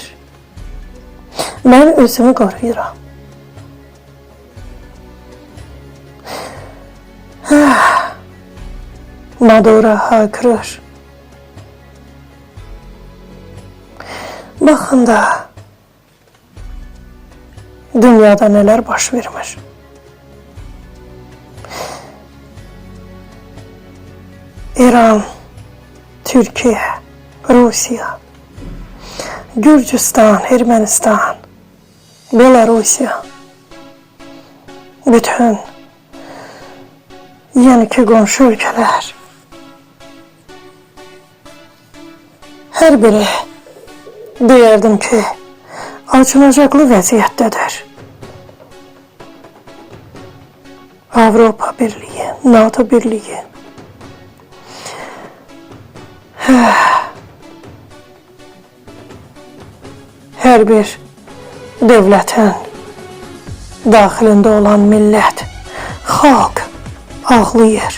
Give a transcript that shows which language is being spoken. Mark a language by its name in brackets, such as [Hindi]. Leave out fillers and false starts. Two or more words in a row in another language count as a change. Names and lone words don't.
[Azerbaijani] Mən özümü qoruyuram. Maduro haykırır. Baxın da dünyada neler baş vermiş. İran, Türkiye, Rusya, Gürcistan, Ermənistan, Belarusya, bütün yani ki [Turkish] qonşu ülkeler, [Azerbaijani] her biri deyərdim ki acınacaqlı vəziyyətdədir. Avropa Birliği, NATO Birliği, her bir devlətin daxilində olan millət, xalq ağlayır.